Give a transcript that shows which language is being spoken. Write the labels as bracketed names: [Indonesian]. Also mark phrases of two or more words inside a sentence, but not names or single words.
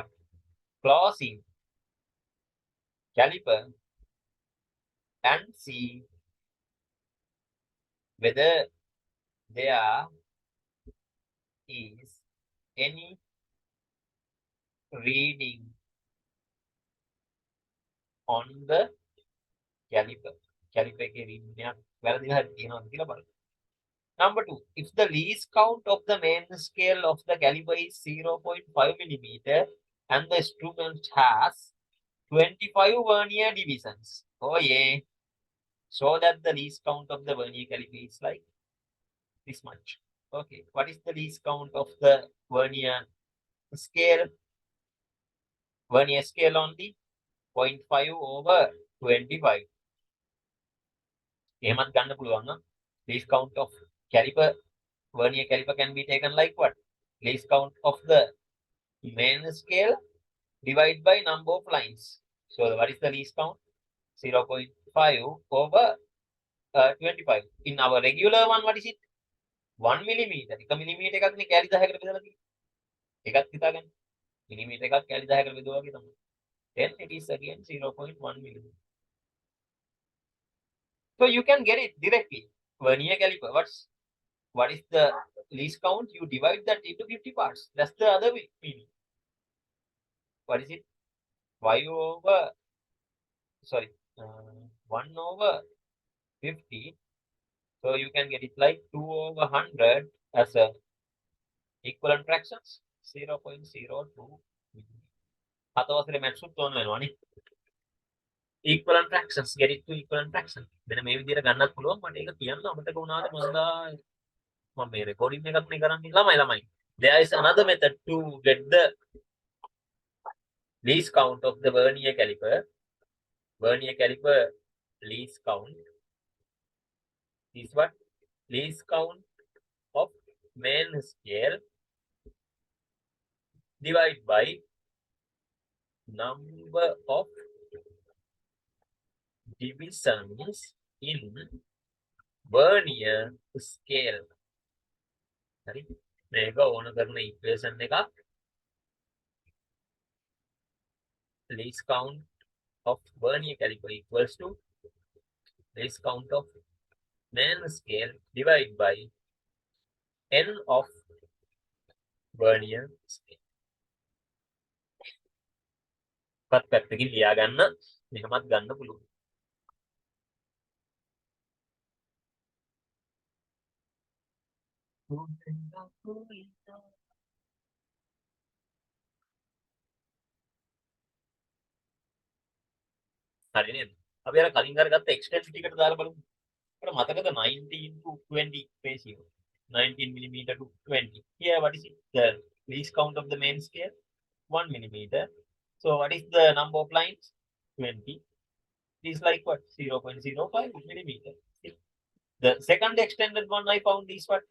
[English] Closing caliper and see whether there is any reading on the caliper. [Sinhala] Caliper එකේ reading එකක් වැරදිලා හරි තියෙනවද කියලා බලන්න. [English] Number 2, if the least count of the main scale of the caliper is 0.5 millimeter and the instrument has 25 vernier divisions. Oh yeah. So that the least count of the vernier caliper is like this much. Okay. What is the least count of the vernier scale? Vernier scale only 0.5 over 25. [Sinhala] එහෙමත් ගන්න පුළුවන් නම් [English] least count of caliper, vernier caliper can be taken like what? Least count of the main scale divided by number of lines. So what is the least count? 0.5 over 25. In our regular one, what is it? [Sinhala] 1 millimeter. 1 millimeter එකක්නේ කැලි 10කට බෙදලා තියෙන්නේ. එකක් හිතාගන්න. millimeter එකක් කැලි 10කට බෙදුවා වගේ තමයි. [English] Then it is again 0.1 millimeter. So you can get it directly. Vernier caliper. What is the least count? You divide that into 50 parts. That's the other meaning. What is it? 5 over, sorry, 1 over 50. So you can get it like 2 over 100 as a equivalent fractions. 0.02. [Sinhala] අතවසරේ maths උත් ඕන වෙනවනේ. [English] Equivalent fractions, get it to equivalent fraction. [Sinhala] මෙන්න මේ විදිහට ගන්නත් පුළුවන්. මට ඒක කියන්න අමතක වුණාද මන්දා. මම මේ recording එකක් නේ කරන්නේ ළමයි. [English] There is another method to get the least count of the vernier caliper. Vernier caliper least count is what? Least count of main scale divided by number of divisions in vernier scale. [Sinhala] හරි මේක ඕන කරන equation එකක් [English] least count of vernier caliper equals to least count of main scale divided by n of vernier scale. [Sinhala] පත් පැත්තකින් ලියා ගන්න මෙහෙමත් ගන්න පුළුවන්. හරි නේද? අපි අර කලින් අරගත්ත extensity එකට දාලා බලමු. අපිට මතකද [English] 19 to 20 ratio. 19 millimeter to 20. Here what is it? The least count of the main scale 1 millimeter. So what is the number of lines? 20. It is like what? 0.05 millimeter. The second extended one I found is what?